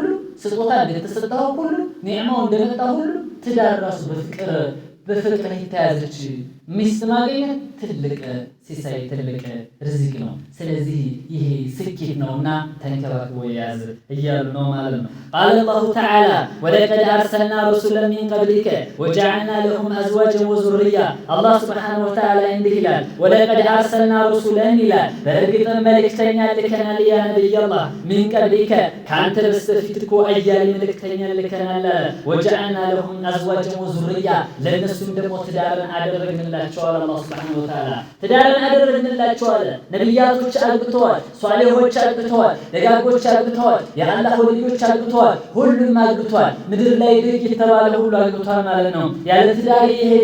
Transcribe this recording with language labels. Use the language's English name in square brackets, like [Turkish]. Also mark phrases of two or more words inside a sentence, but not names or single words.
[Amharic] ስጦታ እንደተሰጠው ሁሉ ኒዕማው እንደመጣው ሁሉ ትዳር ራሱ በፍቅር የተያዘች ሚስት ማግኘት ትልቅ ሲሳይ ትልቅ ርዝቅ ነው ስለዚህ ይሄ ስኬት ነውና ተንከባክቦ ያዝ እያሉ ነው ማለት ነው [Arabic] قال الله تعالى ولقد أرسلنا رسلا من قبلك وجعلنا لهم أزواجا وذرية الله سبحانه وتعالى [Amharic] እንዲህ ይላል [Arabic] ولقد أرسلنا رسلا إلى [Amharic] በእርግጥ መልእክተኛ ልከናል [Arabic] يا نبي الله من قبلك [Amharic] ካንተ በስተፊት እኮ አያሌ መልእክተኛ ልከናል [Arabic] وجعلنا لهم أزواجا وذرية [Amharic] ለነሱም ደግሞ ትዳርን አደረግንላቸው አላህ [Arabic] سبحانه وتعالى [Amharic] ትዳርን አደረግንላቸው አለ ነብያቶች አግብተዋል ሷሊሆች አግብተዋል ደጋጎች አግብተዋል የአላህ ወልዮች አግብተዋል ሁሉም አግብተዋል ምድር ላይ ደግ የተባለ ሁሉ አግብተዋል ማለት ነው ያለ ትዳር የሄደ